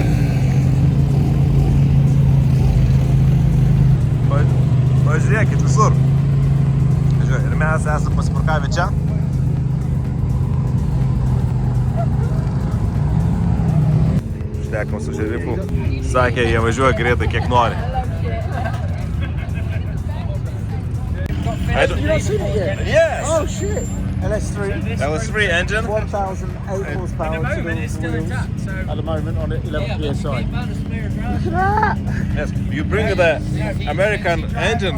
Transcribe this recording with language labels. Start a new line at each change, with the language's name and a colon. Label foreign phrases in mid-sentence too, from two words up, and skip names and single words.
Lithuanian: Pažiūrėkit visur. Ir mes esame pasiparkavę čia. Štekam su žerifu. Sakė, jie važiuoja greitai, kiek nori.
English: You not seen it yet? Yes! Oh shit! LS3. LS3 engine. 1,008 horsepower to the wheels at the moment on 11 PSI. Look at that! Yes, you bring the American engine